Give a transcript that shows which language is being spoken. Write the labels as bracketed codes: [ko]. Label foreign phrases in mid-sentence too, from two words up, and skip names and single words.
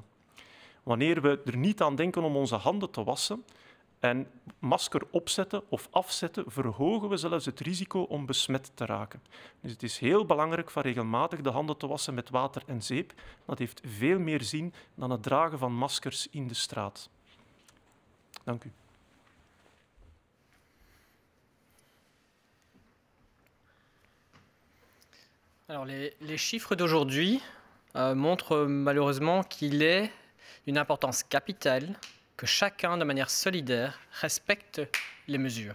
[nl] Wanneer we er niet aan denken om onze handen te wassen en masker opzetten of afzetten, verhogen we zelfs het risico om besmet te raken. Dus het is heel belangrijk van regelmatig de handen te wassen met water en zeep. Dat heeft veel meer zin dan het dragen van maskers in de straat. Dank u. [fr] Alors, les chiffres d'aujourd'hui montrent malheureusement qu'il est d'une importance capitale que chacun, de manière solidaire, respecte les mesures.